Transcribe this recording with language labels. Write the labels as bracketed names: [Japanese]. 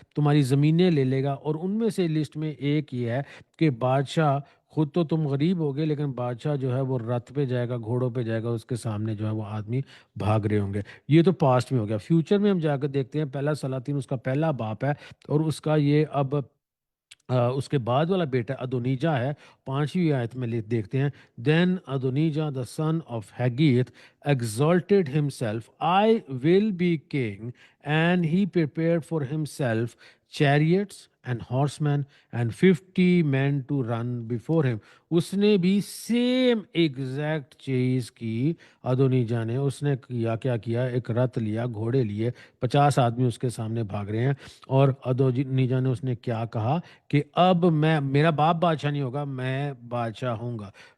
[Hindi] तुम्हारी ज़मीनें ले लेगा, और उनमें से लिस्ट में एक ये है कि बादशाह, खुद तो तुम गरीब होगे लेकिन बादशाह जो है वो रथ पे जाएगा, घोड़ों पे जाएगा, उसके सामने जो है वो आदमी भाग रहे होंगे। ये तो पास्ट में हो गया। फ्यूचर में हम जाकर देखते हैं, पहला सलातीन उसका पहला बाप है, और उसका ये अब उसके बाद वाला बेटा अदोनीजा है। 5वीं आयत में देखते हैं, [English] Then Adonijah the son of Haggith exalted himself, I will be king, and he prepared for himself chariots and horsemen and 50 men to run before him. [Hindi] उसने भी सेम एग्जैक्ट चीज की, अदोनीजा ने, उसने किया क्या किया, एक रथ लिया, घोड़े लिए, 50 आदमी उसके सामने भाग रहे हैं। और अदोनीजा ने उसने क्या कहा कि अब मैं, मेरा बाप बादशाह नहीं होगा, मैं बादशाह होऊंगा।